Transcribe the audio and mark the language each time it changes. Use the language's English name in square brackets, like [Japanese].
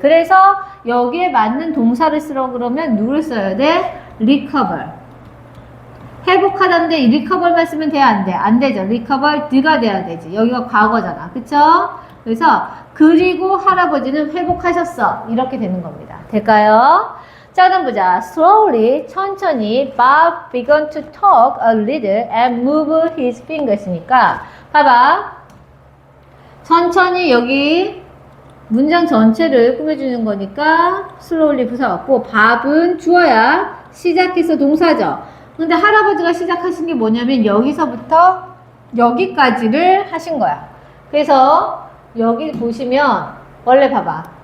[Korean] 그래서 여기에 맞는 동사를 쓰라고 그러면 누구를 써야 돼? [English] recover. [Korean] 회복하다는데 recover만 쓰면 돼? 안 돼? 안 되죠. recover 드가 돼야 되지. 여기가 과거잖아. 그쵸? 그래서 그리고 할아버지는 회복하셨어. 이렇게 되는 겁니다. 될까요? 자, 그럼 보자. [English] Slowly, [Korean] 천천히, [English] Bob began to talk a little and move his fingers니까 [Korean] 봐봐. 천천히 여기 문장 전체를 꾸며주는 거니까 slowly 부사 같고 Bob은 주어야 시작해서 동사죠. 근데 할아버지가 시작하신 게 뭐냐면 여기서부터 여기까지를 하신 거야. 그래서 여기 보시면 원래 봐봐.